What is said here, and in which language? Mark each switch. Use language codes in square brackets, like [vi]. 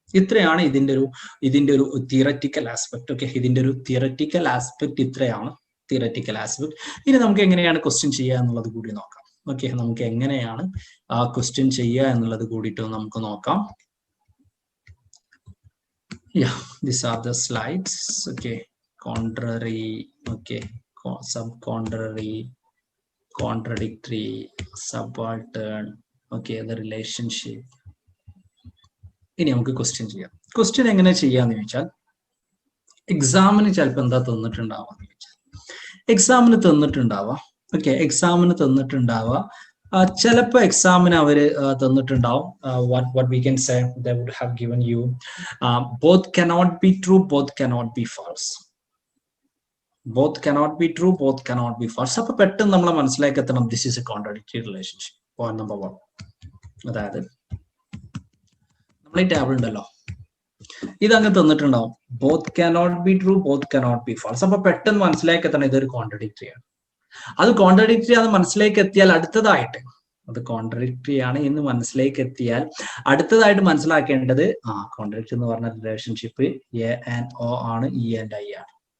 [ml] ഇത്രയാണ് ഇതിന്റെ ഒരു തിയററ്റിക്കൽ ആസ്പെക്ട്. ഓക്കെ, ഇതിന്റെ ഒരു തിയററ്റിക്കൽ ആസ്പെക്ട് ഇത്രയാണ്. Theoretical aspect. ഇനി നമുക്ക് എങ്ങനെയാണ് ക്വസ്റ്റ്യൻ ചെയ്യുക എന്നുള്ളത് കൂടി നോക്കാം. ഓക്കെ, നമുക്ക് എങ്ങനെയാണ് ക്വസ്റ്റ്യൻ ചെയ്യുക എന്നുള്ളത് കൂടിയിട്ട് നമുക്ക് നോക്കാം. [en] Yeah, these are the slides. Okay, contrary. Okay, subcontrary, contradictory, subaltern. Okay, the relationship. [ml] ഇനി നമുക്ക് ക്വസ്റ്റ്യൻ ചെയ്യാം. ക്വസ്റ്റ്യൻ എങ്ങനെ ചെയ്യാന്ന് ചോദിച്ചാൽ, എക്സാമിന് ചിലപ്പോൾ എന്താ തന്നിട്ടുണ്ടാവാന്ന് ചോദിച്ചാൽ, എക്സാമിന് തന്നിട്ടുണ്ടാവാം. ഓക്കെ, എക്സാമിന് തന്നിട്ടുണ്ടാവുക. ചിലപ്പോൾ എക്സാമിന് അവര് തന്നിട്ടുണ്ടാവും. [en] what we can say, they would have given you both cannot be true, both cannot be false. Both cannot be true, both cannot be false. [ml] അപ്പൊ പെട്ടെന്ന് നമ്മളെ മനസ്സിലാക്കി എത്തണം, [en] this is a contradictory relationship. Point number 1. [ml] അതായത് നമ്മൾ ഈ table ഉണ്ടല്ലോ, ഇതങ്ങ് തന്നിട്ടുണ്ടാവും, [en] both cannot be true, both cannot be false. [ml] അപ്പൊ പെട്ടെന്ന് മനസ്സിലാക്കി എത്തണം ഇതൊരു കോൺട്രഡിക്ടറി ആണ്. അത് കോൺട്രഡിക്ടറി ആണ് മനസ്സിലേക്ക് എത്തിയാൽ അടുത്തതായിട്ട്, അത് കോൺട്രഡിക്ടറി ആണ് എന്ന് മനസ്സിലേക്ക് എത്തിയാൽ അടുത്തതായിട്ട് മനസ്സിലാക്കേണ്ടത് കോൺട്രഡിക്ടറി എന്ന് പറഞ്ഞ റിലേഷൻഷിപ്പ് എ ആൻഡ് ഒ ആണ്, ഇ ആൻഡ് ഐ ആണ്.